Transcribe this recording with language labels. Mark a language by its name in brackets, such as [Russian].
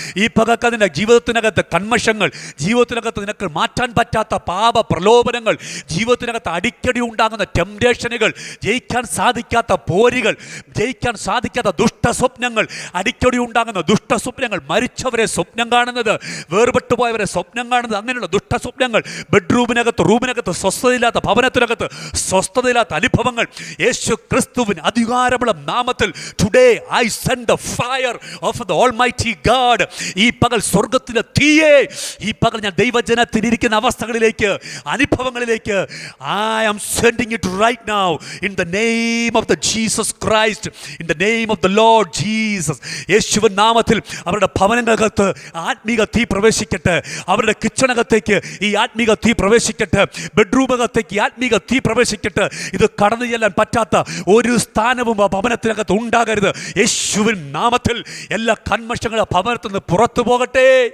[Malayalam] ഈ പകക്കതിൻ്റെ ജീവിതത്തിനകത്ത് കന്മഷങ്ങൾ, ജീവിതത്തിനകത്ത് നിനക്ക് മാറ്റാൻ പറ്റാത്ത പാപ പ്രലോഭനങ്ങൾ, ജീവിതത്തിനകത്ത് അടിക്കടി ഉണ്ടാകുന്ന ടെംപ്റ്റേഷനുകൾ, ജയിക്കാൻ സാധിക്കാത്ത പോരുകൾ, ജയിക്കാൻ സാധിക്കാത്ത ദുഷ്ടസ്വപ്നങ്ങൾ, അടിക്കടി ഉണ്ടാകുന്ന ദുഷ്ടസ്വപ്നങ്ങൾ, മരിച്ചവരെ സ്വപ്നം കാണുന്നത്, വേർപെട്ടു പോയവരെ സ്വപ്നം കാണുന്നത്, അങ്ങനെയുള്ള ദുഷ്ടസ്വപ്നങ്ങൾ, റൂമിനകത്ത് സ്വസ്ഥതയില്ലാത്ത, ഭവനത്തിനകത്ത് സ്വസ്ഥതയില്ലാത്ത അനുഭവങ്ങൾ, യേശു ക്രിസ്തുവിന് അധികാരമുള്ള നാമത്തിൽ [English] Today I send the fire of the almighty God. [Malayalam] ഈ പകൽ സ്വർഗത്തിലെ തീയെ, ഈ പകൽ ഞാൻ ദൈവജനത്തിനിരിക്കുന്ന അവസ്ഥകളിലേക്ക്, അനുഭവങ്ങളിലേക്ക് [English] I am sending it right now in the name of the Jesus Christ, in the name of the Lord Jesus. [Malayalam] യേശുവിൻ നാമത്തിൽ അവരുടെ ഭവനങ്ങൾക്കകത്ത് ആത്മീക തീ പ്രവേശിക്കട്ടെ. അവരുടെ കിച്ചണകത്തേക്ക് ഈ ആത്മീക തീ പ്രവേശിക്കട്ടെ. ബെഡ്റൂമകത്തേക്ക് ഈ ആത്മീക തീ പ്രവേശിക്കട്ടെ. ഇത് കടന്നു ചെല്ലാൻ പറ്റാത്ത ഒരു സ്ഥാനവും ആ ഭവനത്തിനകത്ത് ഉണ്ടാകരുത്. യേശുവിൻ നാമത്തിൽ എല്ലാ കന്മഷങ്ങളും ആ ഭവനത്തിൽ നിന്ന് പുറത്തു പോകട്ടെ.